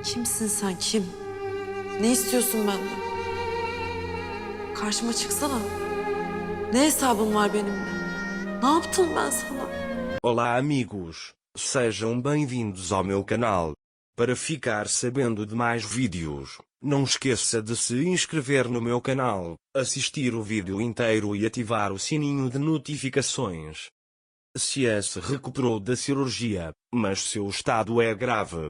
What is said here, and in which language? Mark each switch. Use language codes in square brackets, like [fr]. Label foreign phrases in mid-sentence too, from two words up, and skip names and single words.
[tr] Kimsin sen, kim? Ne istiyorsun benden? Karşıma çıksana. Ne hesabın var benimle? Ne yaptım ben sana? [pt] Olá amigos, sejam bem-vindos ao meu canal. Para ficar sabendo de mais vídeos, não esqueça de se inscrever no meu canal, assistir o vídeo inteiro e ativar o sininho de notificações. Cia se recuperou da cirurgia, mas seu estado é grave.